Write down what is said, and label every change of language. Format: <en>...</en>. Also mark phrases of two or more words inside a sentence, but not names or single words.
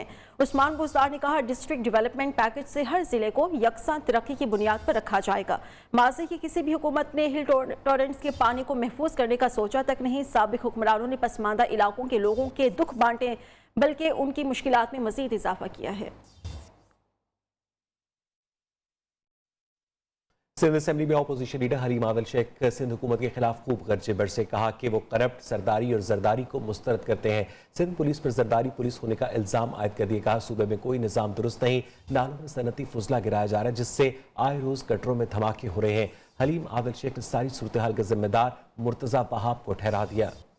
<ur>عثمان بزدار نے کہا ڈسٹرکٹ ڈیولپمنٹ پیکج سے ہر ضلع کو یکساں ترقی کی بنیاد پر رکھا جائے گا. ماضی کی کسی بھی حکومت نے ہل ٹورنٹس کے پانی کو محفوظ کرنے کا سوچا تک نہیں. سابق حکمرانوں نے پسماندہ علاقوں کے لوگوں کے دکھ بانٹے بلکہ ان کی مشکلات میں مزید اضافہ کیا ہے. سندھ اسمبلی میں</ur> <en>opposition leader</en> <ur>حلیم عادل شیخ سندھ حکومت کے خلاف خوب گرجے برسے، کہا کہ وہ کرپٹ، سرداری اور زرداری کو مسترد کرتے ہیں. سندھ پولیس پر زرداری پولیس ہونے کا الزام عائد کر دیا۔ کہا صوبے میں کوئی نظام درست نہیں، نالوں میں صنعتی فضلہ گرایا جا رہا ہے جس سے آئے روز گٹروں میں دھماکے ہو رہے ہیں. حلیم عادل شیخ نے ساری صورتحال کا ذمہ دار مرتضیٰ وہاب کو ٹھہرا دیا.</ur>